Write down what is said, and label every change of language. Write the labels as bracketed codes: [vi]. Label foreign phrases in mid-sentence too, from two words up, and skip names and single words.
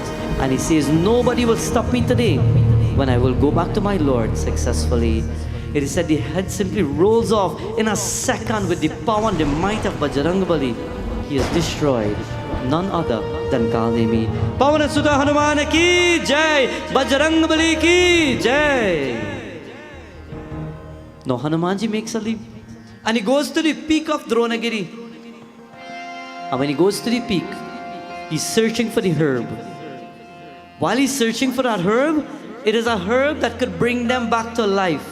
[en] And he says, nobody will stop me today when I will go back to my Lord successfully. It is said the head simply rolls off in a second with the power and the might of Bajrangbali. He is destroyed, none other than Kal Nemi. [hi] पवन सुधा हनुमान की जय, बजरंगबली की जय. [en] Now Hanumanji makes a leap and he goes to the peak of Dronagiri. And when he goes to the peak, he's searching for the herb. While he's searching for that herb, it is a herb that could bring them back to life.